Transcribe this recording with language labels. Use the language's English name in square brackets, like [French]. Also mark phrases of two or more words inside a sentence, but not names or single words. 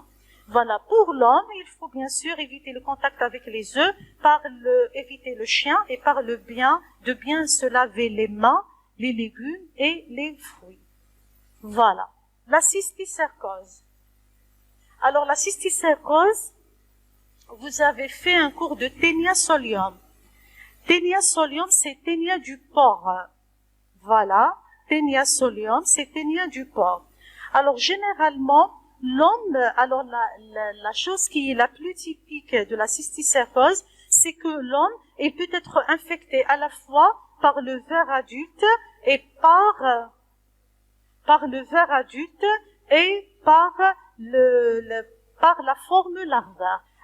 [French] Voilà, pour l'homme, il faut bien sûr éviter le contact avec les œufs, éviter le chien et de bien se laver les mains, les légumes et les fruits. Voilà. La cysticercose. Alors, la cysticercose, vous avez fait un cours de Taenia solium. Taenia solium, c'est Taenia du porc. Voilà. Taenia solium, c'est Taenia du porc. Alors, généralement, l'homme, alors la chose qui est la plus typique de la cysticercose, c'est que l'homme est peut-être infecté à la fois par le ver adulte et par le ver adulte et par la forme larvaire.